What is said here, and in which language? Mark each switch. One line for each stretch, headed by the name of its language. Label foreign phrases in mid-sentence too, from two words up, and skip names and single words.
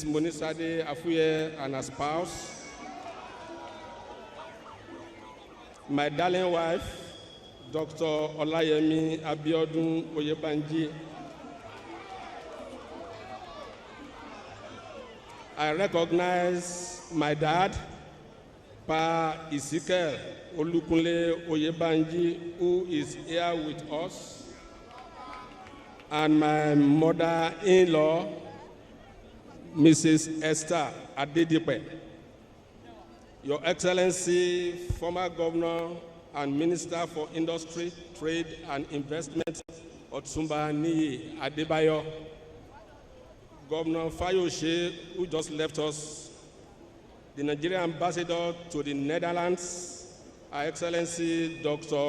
English: MonisadeAfuye and her spouse, my darling wife, Dr. Olayemi Biodun Oyebanji. I recognize my dad, Pa Ezekiel Olukunle Oyebanji, who is here with us, and my mother-in-law, Mrs. Esther Adedipe. Your Excellency, former Governor and Minister for Industry, Trade and Investment, Otumba Niyi Adebayo, Governor Fayose, who just left us, the Nigerian Ambassador to the Netherlands, Her Excellency Dr.